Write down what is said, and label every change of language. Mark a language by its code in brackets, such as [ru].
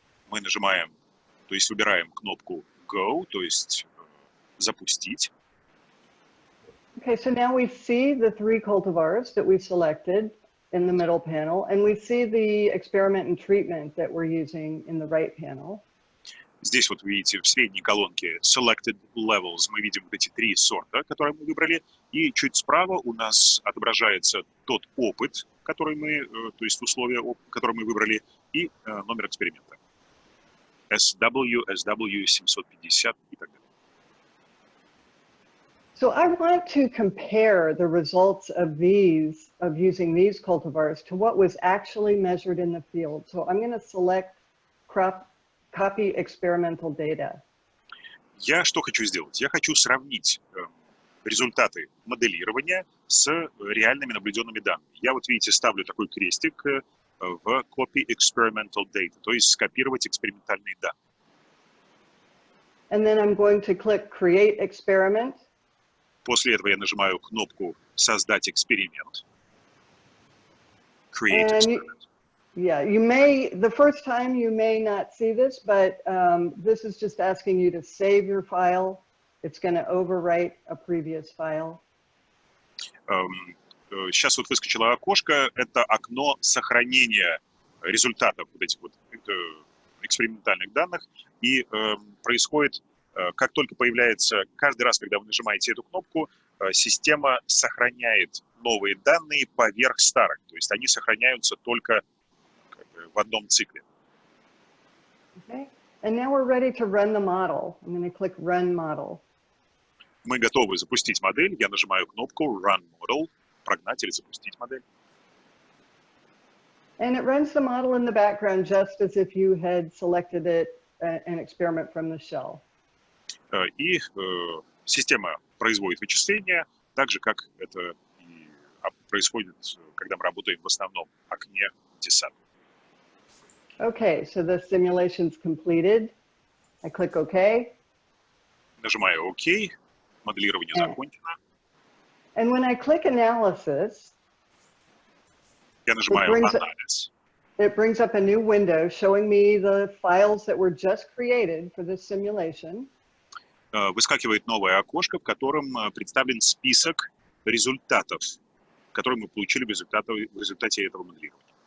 [ru] Мы нажимаем, то есть выбираем кнопку Go, то есть запустить. [en] Okay, so now we see the 3 cultivars that we selected in the middle panel, and we see the experiment and treatment that we're using in the right panel. [ru] Здесь вот видите в средней колонке Selected Levels мы видим вот эти три сорта, которые мы выбрали. И чуть справа у нас отображается тот опыт, который мы, то есть условия, которые мы выбрали, и номер эксперимента. SW, SW 750 и так далее. [en] So I want to compare the results of using these cultivars to what was actually measured in the field. So I'm going to select copy experimental data. [ru] Я что хочу сделать? Я хочу сравнить результаты моделирования с реальными наблюденными данными. Я вот, видите, ставлю такой крестик в Copy Experimental Data, то есть скопировать экспериментальные данные. [en] And then I'm going to click Create Experiment. [ru] После этого я нажимаю кнопку «Создать эксперимент». [en] Create experiment. The first time you may not see this, but this is just asking you to save your file. It's going to overwrite a previous file. [ru] Сейчас вот выскочило окошко, это окно сохранения результатов вот этих вот экспериментальных данных, и происходит, как только появляется, каждый раз, когда вы нажимаете эту кнопку, система сохраняет новые данные поверх старых, то есть они сохраняются только в одном цикле. [en] Okay. And now we're ready to run the model. I'm going to click Run Model. [ru] Мы готовы запустить модель. Я нажимаю кнопку Run Model, прогнать или запустить модель. [en] And it runs the model in the background just as if you had selected it an experiment from the shell. [ru] И система производит вычисления, так же, как это и происходит, когда мы работаем в основном окне десанта. [en] Okay, so the simulation's completed. I click OK. [ru] Нажимаю ОК, моделирование закончено. [en] And when I click Analysis, [ru] Я нажимаю анализ. [en] It brings up a new window showing me the files that were just created for this simulation. [ru] Выскакивает новое окошко, в котором представлен список результатов, которые мы получили в результате этого моделирования.